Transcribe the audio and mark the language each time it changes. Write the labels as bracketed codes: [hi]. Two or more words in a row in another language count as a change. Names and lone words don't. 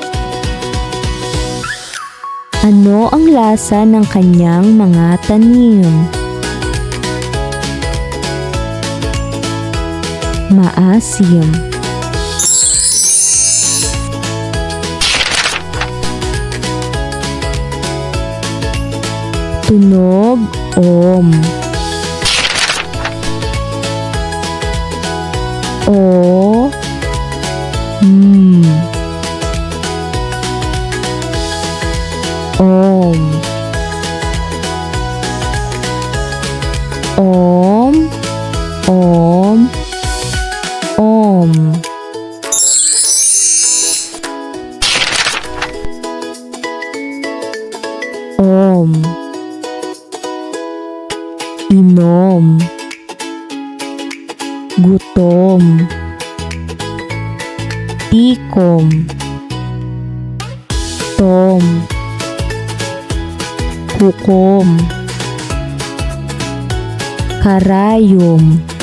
[tl] Ano ang lasa ng kanyang mga tanim? Maasim. Tunog, om. O, m. Om. Om, om, om. Om. Inom. Gutom. Tikom. Tom. Hukom. Karayom.